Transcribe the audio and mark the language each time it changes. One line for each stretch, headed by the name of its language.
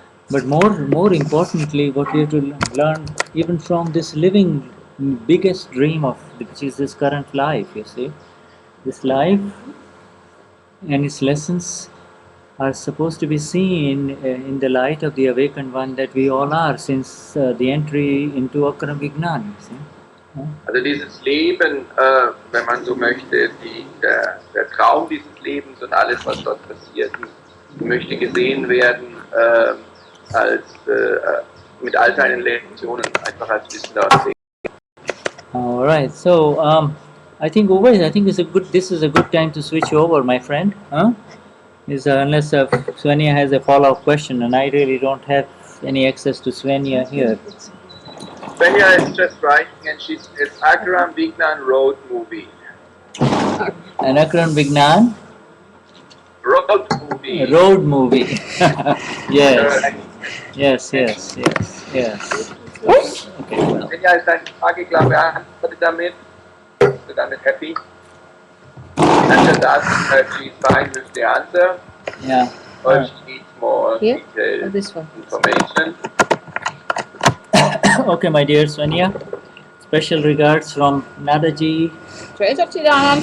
English: But more importantly, what we have to learn even from this living biggest dream of which is this current life, you see, this life and its lessons are supposed to be seen in the light of the awakened one that we all are since the entry into Akram Vignan. See?
German: Also dieses Leben, wenn man so möchte, der Traum dieses Lebens und alles, was dort passiert, möchte gesehen werden als mit all seinen Lektionen, einfach als Wissender und Segen.
English: All right. So I think this is a good time to switch over, my friend. Huh? Unless Svenja has a follow-up question, and I really don't have any access to Svenja here. Svenja is just writing, and she says Akram Vignan road movie. An Akram Vignan Road movie. road movie. Yes. Yes. Okay. Well.
German: Svenja ist deine Frage klar beantwortet damit. Bist du damit happy?
English: And just ask if she's fine with the answer. Yeah. Or she needs more Here? Or detailed this one? information. Okay, my dear Svenja. Special regards from Nadaji, Jai Satchidanand.